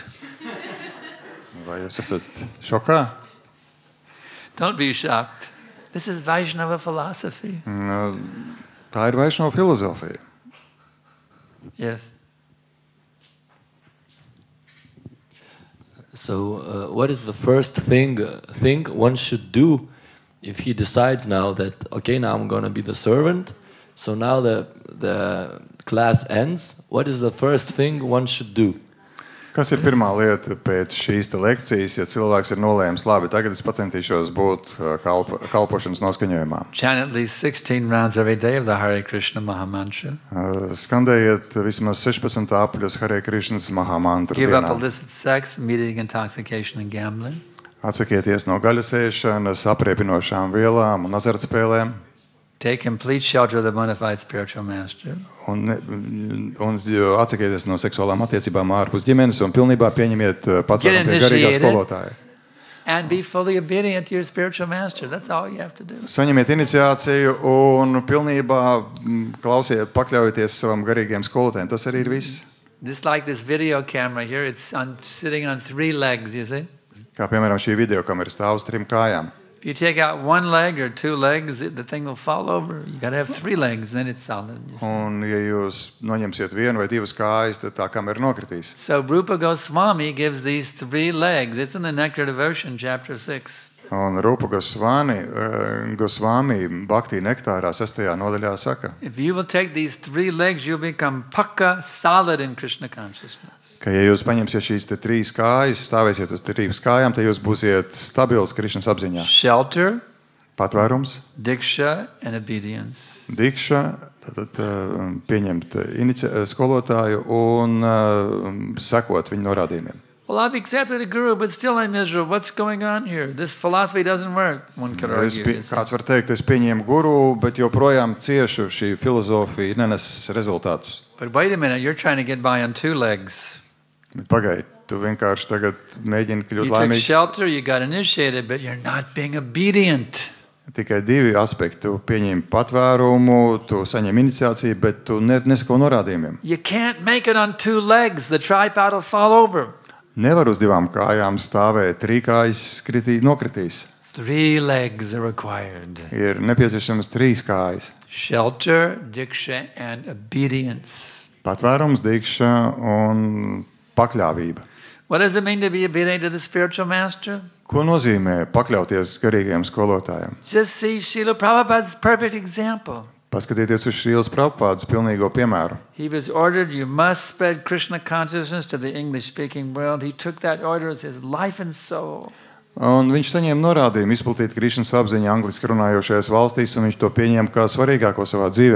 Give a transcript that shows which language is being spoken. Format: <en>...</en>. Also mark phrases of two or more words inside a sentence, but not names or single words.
<lv>Vai jūs esat šokā?</lv> <en>Don't be shocked. This is Vaishnava philosophy.</en> <lv>Tā ir Vaišnava filozofija.</lv> <en>Yes. So, what is the first thing one should do if he decides now that, okay, now I'm going to be the servant, so now the class ends? What is the first thing one should do?</en> <lv>Kas ir pirmā lieta pēc šīs te lekcijas, ja cilvēks ir nolēmis, labi, tagad es pacentīšos būt kalpošanas noskaņojumā?</lv> <en>Chant at least 16 rounds every day of the Hare Krishna Mahamantra.</en> <lv>Skandējiet vismaz 16 apļus Hare Krishnas Mahamantru</lv> <en>Give up</en> <lv>dienā.</lv> <en>illicit sex, meeting, intoxication, and gambling.</en> <lv>Atsakieties no gaļasēšanas, apriepinošām vielām un azartspēlēm.</lv> <en>Take complete shelter of the bona fide spiritual master.</en> <lv>Un atsakieties no seksuālām attiecībām ārpus ģimenes un pilnībā pieņemiet patvērumu pie garīgā skolotāja.</lv> <en>And be fully obedient to your spiritual master. That's all you have to do.</en> <lv>Saņemiet iniciāciju un pilnībā klausiet, pakļaujieties savam garīgajam skolotājiem. Tas arī ir viss.</lv> <en>Just like this video camera here, it's sitting on 3 legs, you see?</en> <lv>Kā piemēram šī videokamera stāv uz 3 kājām.</lv> <en>If you take out 1 leg or 2 legs, the thing will fall over. You got to have 3 legs, then it's solid.</en> <lv>Un ja jūs noņemsiet 1 vai 2 kājas, tad tā kamera nokritīs.</lv> <en>So Rupa Goswami gives these 3 legs. It's in the Nectar Devotion, chapter 6.</en> <lv>Un Rupa Goswami Bhakti nektārā 6. nodaļā saka,</lv> <en>If you will take these 3 legs, you'll become pakka, solid in Krishna consciousness.</en> <lv>ka ja jūs paņemsiet šīs 3 kājas, stāvēsiet uz 3 kājām, tad jūs būsiet stabils Krišnas apziņā.</lv> <en>Shelter,</en> <lv>Patvērums,</lv> <en>diksha, and obedience.</en> <lv>dikša, Tad pieņemt skolotāju un sekot viņa norādījumiem.</lv> <en>Well, I've accepted a guru, but still I'm miserable. What's going on here? This philosophy doesn't work. One could argue.</en> <lv>Kāds var teikt, es pieņēmu guru, bet joprojām ciešu, šī filozofija nenes rezultātus.</lv> <en>But wait a minute, you're trying to get by on two legs.</en> <lv>Bet pagaidi, tu vienkārši tagad mēģini kļūt</lv> <en>You took</en> <lv>laimīgs.</lv> <en>shelter, you got initiated, but you're not being obedient.</en> <lv>Tikai divi aspekti. Tu pieņem patvērumu, tu saņem iniciāciju, bet tu nesako norādījumiem.</lv> <en>You can't make it on two legs. The tripod will fall over.</en> <lv>Nevar uz divām kājām stāvēt, trīkājas nokritīs.</lv> <en>3 legs are required.</en> <lv>Ir nepieciešamas 3 kājas.</lv> <en>Shelter, diksha, and obedience.</en> <lv>Patvērums, dikša un pakļāvība.</lv> <en>What does it mean to be obedient to the spiritual master?</en> <lv>Ko nozīmē pakļauties garīgajam skolotājam?</lv> <en>Just see Srila Prabhupada's perfect example.</en> <lv>Paskatieties uz Šrīlas Prabhupādas pilnīgo piemēru.</lv> <en>He was ordered, you must spread Krishna consciousness to the English-speaking world. He took that order as his life and soul.</en> <lv>Un viņš saņēma norādījumu izplatīt Krišnas apziņu angliski runājošajās valstīs, un viņš to pieņēma kā svarīgāko savā dzīvē.</lv>